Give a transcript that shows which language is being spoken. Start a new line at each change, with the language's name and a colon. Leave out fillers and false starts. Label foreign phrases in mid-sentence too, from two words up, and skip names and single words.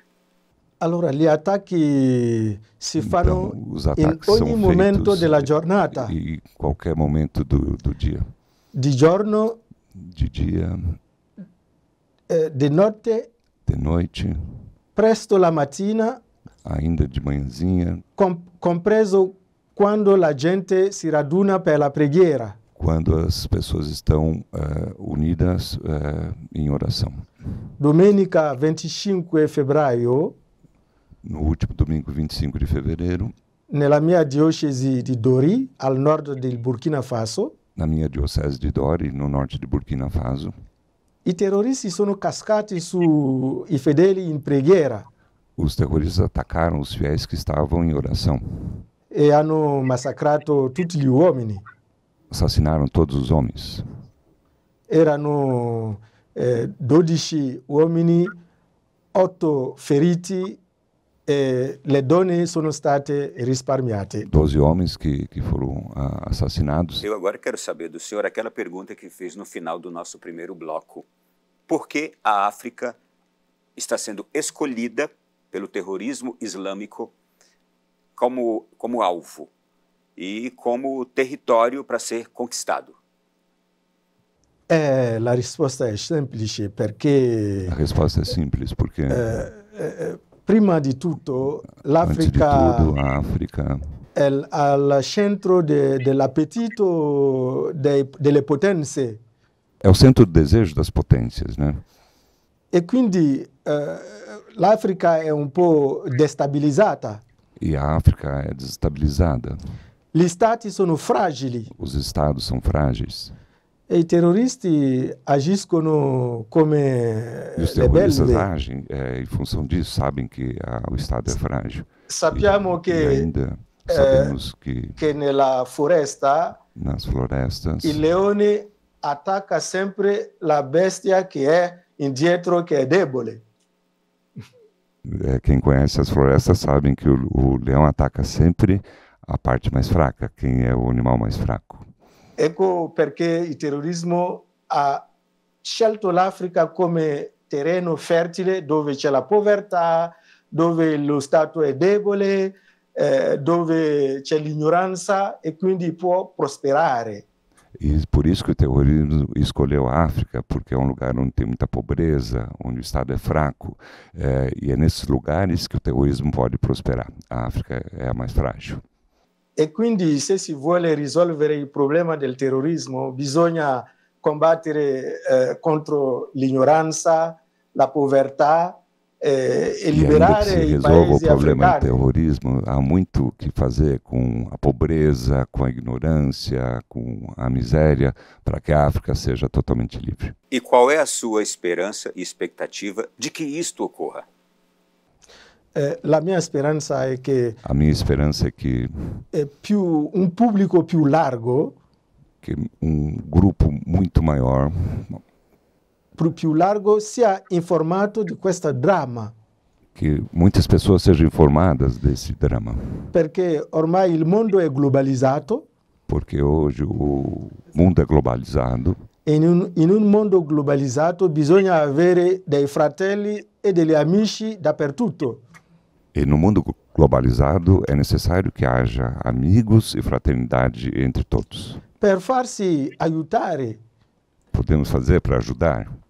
Italian: Allora, gli attacchi si fanno
Portuguese: Os
Italian: in
Portuguese: ataques
Italian: ogni
Portuguese: são
Italian: momento
Portuguese: feitos
Italian: della giornata.
Portuguese: em qualquer momento do dia.
Italian: Di giorno,
Portuguese: De dia,
Italian: di notte,
Portuguese: de noite,
Italian: presto la mattina,
Portuguese: ainda de manhãzinha,
Italian: compreso quando la gente si raduna per la preghiera.
Portuguese: quando as pessoas estão unidas em oração.
Italian: Domenica 25 febbraio,
Portuguese: No último domingo, 25 de fevereiro,
Italian: nella mia diocesi di Dori, al nord del Burkina Faso,
Portuguese: na minha diocese de Dori, no norte de Burkina Faso,
Italian: i terroristi sono cascati sui fedeli in preghiera
Portuguese: os terroristas atacaram os fiéis que estavam em oração.
Italian: e hanno massacrato tutti gli uomini.
Portuguese: Assassinaram todos os homens.
Italian: Erano 12 uomini, 8 feriti e le donne sono state risparmiate.
Portuguese: 12 homens que foram assassinados. Eu agora quero saber do senhor aquela pergunta que fez no final do nosso primeiro bloco. Por que a África está sendo escolhida pelo terrorismo islâmico como alvo e como território para ser conquistado?
Italian: La risposta è semplice perché
Portuguese: A resposta é simples, porque,
Italian: prima di tutto,
Portuguese: antes de
Italian: l'Africa
Portuguese: tudo, a África
Italian: è al centro dell'appetito delle potenze
Portuguese: é o centro do desejo das potências, né?
Italian: e quindi l'Africa è un po' destabilizzata.
Portuguese: E a África é desestabilizada.
Italian: Gli stati sono fragili
Portuguese: Os estados são frágeis.
Italian: e i terroristi agiscono come
Portuguese: E os
Italian: le
Portuguese: terroristas
Italian: belve.
Portuguese: agem em função disso, sabem que o estado é frágil.
Italian: Sappiamo
Portuguese: E
Italian: che
Portuguese: ainda sabemos que
Italian: nella foresta
Portuguese: nas florestas
Italian: il leone attacca sempre la bestia che è indietro, che è debole.
Portuguese: quem conhece as florestas sabem que o leão ataca sempre a parte mais fraca, quem é o animal mais fraco.
Italian: Ecco perché il terrorismo ha scelto l'Africa come terreno fertile dove c'è la povertà, dove lo Stato è debole, dove c'è l'ignoranza e quindi può prosperare.
Portuguese: E por isso que o terrorismo escolheu a África, porque é um lugar onde tem muita pobreza, onde o Estado é fraco, e é nesses lugares que o terrorismo pode prosperar. A África é a mais frágil.
Italian: E quindi se si vuole risolvere il problema del terrorismo bisogna combattere contro l'ignoranza, la povertà e
Portuguese: E ainda que
Italian: liberare
Portuguese: se
Italian: i
Portuguese: resolva o
Italian: paesi
Portuguese: problema do
Italian: africani.
Portuguese: terrorismo, há muito o que fazer com a pobreza, com a ignorância, com a miséria, para que a África seja totalmente livre. E qual é a sua esperança e expectativa de que isto ocorra?
Italian: La mia speranza è che
Portuguese: A minha esperança é que
Italian: un pubblico più largo,
Portuguese: grupo muito maior
Italian: più largo sia informato di questo dramma,
Portuguese: que muitas pessoas sejam informadas desse drama,
Italian: perché ormai il mondo è globalizzato
Portuguese: porque hoje o mundo é globalizado
Italian: e in un mondo globalizzato bisogna avere dei fratelli e degli amici dappertutto.
Portuguese: e no mundo globalizado é necessário que haja amigos e fraternidade entre todos.
Italian: Per farsi aiutare
Portuguese: Podemos fazer para ajudar